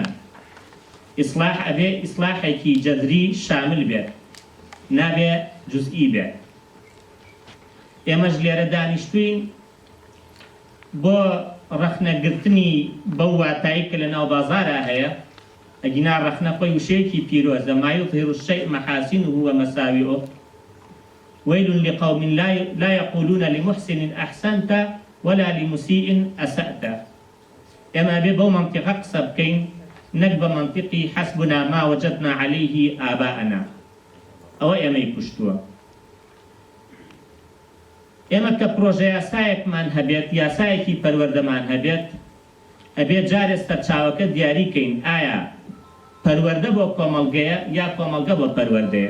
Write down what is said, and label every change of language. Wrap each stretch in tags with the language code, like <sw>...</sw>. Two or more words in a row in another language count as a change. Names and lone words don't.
<ckb>ئیسلاح ئەبێ ئیسلاحێکی جەذری شامل بێت، نابێت جوزئی بێت. ئێمەش لێرە دانیشتوین بۆ ڕەخنەگرتنی بەو واتایی کە لە ناو بازارە هەیە. ئەگینا ڕەخنە خۆی وشەیەکی پیرۆزە،</ckb> <ar>ما یظهر الشیء محاسنه ومساوئه ويل لقوم لا يقولون لمحسن أحسنت ولا لمسيء أسأت.</ar> <ckb>ئێمە بێ بەو منطقە قسە بکەین، نەک بە منطقی</ckb> <ar>حسبنا ما وجدنا عليه آباءنا.</ar> <ckb>ئەوە ئێمەی کوشتووە. ئێمە کە پرۆژە یاسایەکمان هەبێت، یاسایەکی پەروەردەمان هەبێت، ئەبێت جارێ سەرچاوەکە دیاریکەین ئایا پەروەردە بۆ کۆمەڵگەیە یا کۆمەڵگە بۆ پەروەردەیە.</ckb>